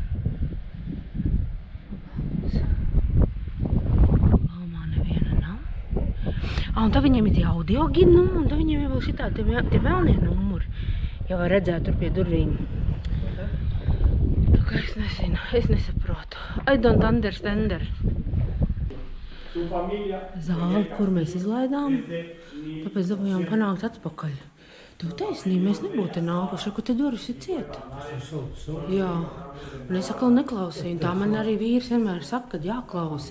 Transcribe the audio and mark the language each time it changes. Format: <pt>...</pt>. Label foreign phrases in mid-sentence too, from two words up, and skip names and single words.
<lv>Galmā neviena nav. Un tad viņiem ir tie audio gidi numuri, un tad viņiem ir vēl šitā tie melnie numuri. Jau var redzēt tur pie durvīm. Tā kā es nezinu, es nesaprotu.</lv> <en>I don't understand.</en> <lv>Zāli, kur mēs izlaidām, tāpēc dabūjām panākt atpakaļ. Tu taisnība, mēs nebūtu nākuši, kur te durvis ir cieta. Jā, un es atkal neklausīju, tā man arī vīrs vienmēr saka, kad jāklausa.</lv>